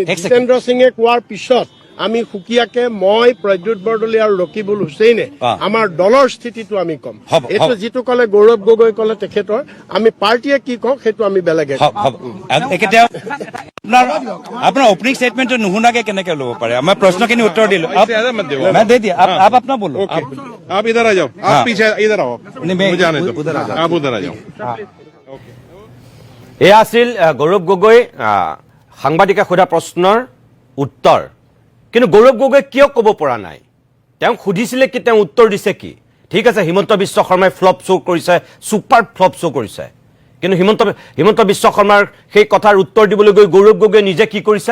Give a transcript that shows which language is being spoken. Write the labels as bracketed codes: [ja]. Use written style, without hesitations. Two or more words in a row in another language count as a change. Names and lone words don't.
[as] জিতেন্দ্ৰ সিঙে কোৱাৰ পিছত আমি সুকীয়াকে মই প্ৰদ্যুৎ বৰদলৈ আৰু ৰকিবুল হুছেইনে আমাৰ দলৰ স্থিতিটো আমি কম। এইটো যিটো ক'লে গৌৰৱ গগৈ ক'লে তেখেতৰ, আমি পাৰ্টীয়ে কি কওঁ সেইটো আমি বেলেগে আপোনাৰ [en] opening statement [as] নুশুনাকে কেনেকে ল'ব পাৰে? আমাৰ প্ৰশ্নখিনি উত্তৰ দিলো। [hi] आप इधर आ जाओ, आप पीछे इधर आओ, मुझे आने दो, आप उधर आ जाओ। [as] এয়া আছিল গৌৰৱ গগৈ সাংবাদিকে সোধা প্ৰশ্নৰ উত্তৰ। কিন্তু গৌৰৱ গগৈ কিয় ক'ব পৰা নাই? তেওঁ সুধিছিলে কি, তেওঁ উত্তৰ দিছে কি? ঠিক আছে, হিমন্ত বিশ্ব শৰ্মাই [en] flop show' [as] কৰিছে, [en] super flop show' [as] কৰিছে, কিন্তু হিমন্ত বিশ্ব শৰ্মাৰ সেই কথাৰ উত্তৰ দিবলৈ গৈ গৌৰৱ গগৈ নিজে কি কৰিছে?